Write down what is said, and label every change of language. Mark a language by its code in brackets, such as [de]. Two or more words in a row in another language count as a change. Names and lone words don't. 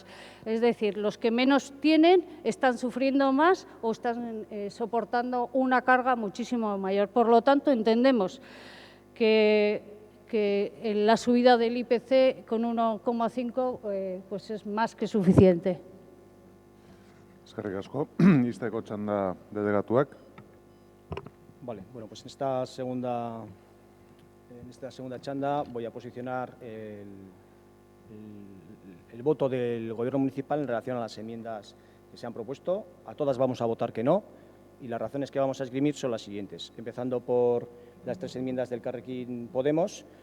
[es] Es decir, los que menos tienen están sufriendo más o están soportando una carga muchísimo mayor. Por lo tanto, entendemos que la subida del IPC con 1,5 pues es más que suficiente. [eu] Eskerrik asko. Izteko txanda delegatuak. [es] Vale, bueno, pues en esta segunda chanda voy a posicionar el voto del Gobierno municipal en relación a las enmiendas que se han propuesto. A todas vamos a votar que no, y las razones que vamos a esgrimir son las siguientes, empezando por las tres enmiendas del Elkarrekin Podemos.